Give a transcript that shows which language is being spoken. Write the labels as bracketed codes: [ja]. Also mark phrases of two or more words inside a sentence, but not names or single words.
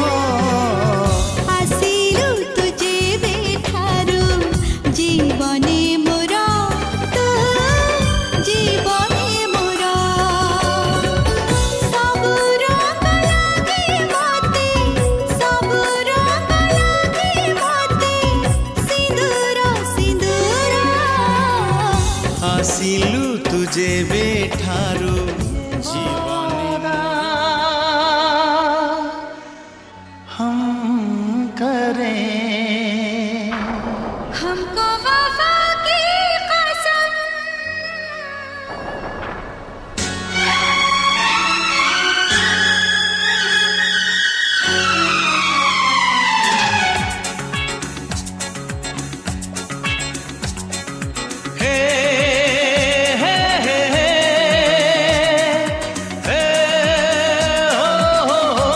[or] ଆସିଲୁ ତୁ ଯେବେ ଠାରୁ ଜୀବନେ ମୋର ତୁ ଜୀବନେ ମୋର ସବୁ ରଙ୍ଗ ଲାଗେ ମତେ ସବୁ ରଙ୍ଗ ଲାଗେ ମତେ ସିନ୍ଦୁର ସିନ୍ଦୁର ଆସିଲୁ ତୁ ଯେବେ ଠାରୁ ଜୀବନେ [hi] हम करें हमको वफा की कसम हे हे हे हे हो